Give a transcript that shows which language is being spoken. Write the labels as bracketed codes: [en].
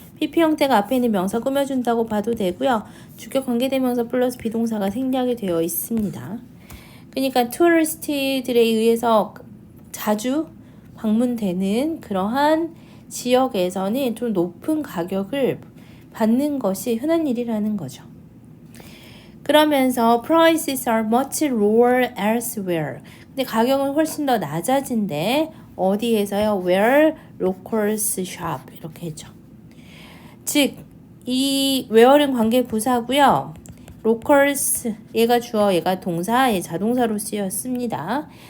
[ko] PP 형태가 앞에 있는 명사 꾸며준다고 봐도 되고요. 주격 관계대명사 플러스 비동사가 생략이 되어 있습니다. 그러니까 투어리스트들에 의해서 자주 방문되는 그러한 지역에서는 좀 높은 가격을 받는 것이 흔한 일이라는 거죠. 그러면서 [en] prices are much lower elsewhere. [ko] 근데 가격은 훨씬 더 낮아진대. 어디에서요? [en] Where locals shop. [ko] 이렇게 했죠. 즉, 이 where는 관계 부사고요. locals, 얘가 주어, 얘가 동사, 얘 자동사로 쓰였습니다.